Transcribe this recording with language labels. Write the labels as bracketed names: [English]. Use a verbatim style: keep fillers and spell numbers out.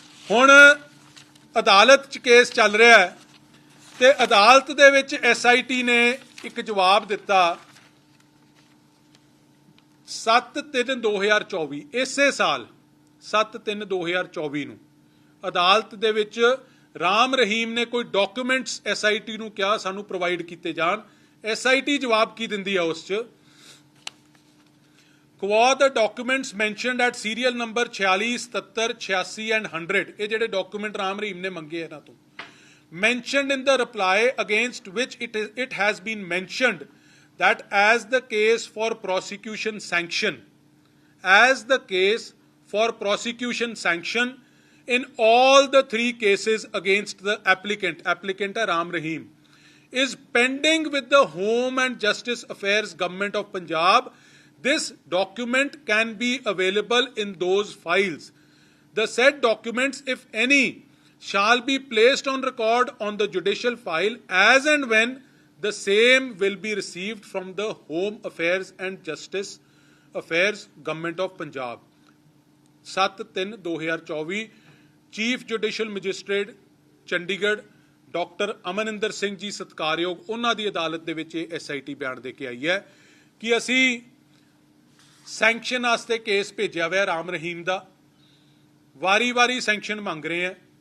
[Punjabi] ਹੁਣ ਅਦਾਲਤ 'ਚ ਕੇਸ ਚੱਲ ਰਿਹਾ ਹੈ ਤੇ ਅਦਾਲਤ ਦੇ ਵਿੱਚ ਐਸਆਈਟੀ ਨੇ ਇੱਕ ਜਵਾਬ ਦਿੱਤਾ ਸੱਤ ਤਿੰਨ ਦੋ ਹਜ਼ਾਰ ਚੌਵੀ, ਇਸੇ ਸਾਲ ਸੱਤ ਤਿੰਨ ਦੋ ਹਜ਼ਾਰ ਚੌਵੀ ਨੂੰ ਅਦਾਲਤ ਦੇ ਵਿੱਚ ਰਾਮ ਰਹੀਮ ਨੇ ਕੋਈ ਡਾਕੂਮੈਂਟਸ ਐਸਆਈਟੀ ਨੂੰ ਕਿਹਾ ਸਾਨੂੰ ਪ੍ਰੋਵਾਈਡ ਕੀਤੇ ਜਾਣ। ਐਸਆਈਟੀ ਜਵਾਬ ਕੀ ਦਿੰਦੀ ਆ ਉਸ 'ਚ? [English] Qua the documents mentioned at serial number forty-six, seventy-seven, and one hundred, [Punjabi] ਇਹ ਜਿਹੜੇ ਡਾਕੂਮੈਂਟ ਰਾਮ ਰਹੀਮ ਨੇ ਮੰਗੇ ਇਹਨਾਂ ਤੋਂ, [English] mentioned in the reply against which it is, it has been mentioned that as the case for prosecution sanction, as the case for prosecution sanction in all the three cases against the applicant, applicant Ram Rahim, is pending with the Home and Justice Affairs Government of Punjab. This document can be available in those files. The said documents, if any, shall be placed on record on the judicial file as and when the same will be received from the Home Affairs and Justice Affairs Government of Punjab. [Punjabi] ਸੱਤ ਤਿੰਨ ਦੋ ਹਜ਼ਾਰ ਚੌਵੀ, Chief Judicial Magistrate Chandigarh doctor Amaninder Singh ਜੀ ਸਤਿਕਾਰਯੋਗ, ਉਹਨਾਂ ਦੀ ਅਦਾਲਤ ਦੇ ਵਿੱਚ ਇਹ ਐਸਆਈਟੀ ਬਿਆਨ ਦੇ ਕੇ ਆਈ ਹੈ ਕਿ ਅਸੀਂ ਸੈਂਕਸ਼ਨ ਵਾਸਤੇ ਕੇਸ ਭੇਜਿਆ ਹੋਇਆ ਰਾਮ ਰਹੀਮ ਦਾ, ਵਾਰੀ-ਵਾਰੀ ਸੈਂਕਸ਼ਨ ਮੰਗ ਰਹੇ ਹੈ।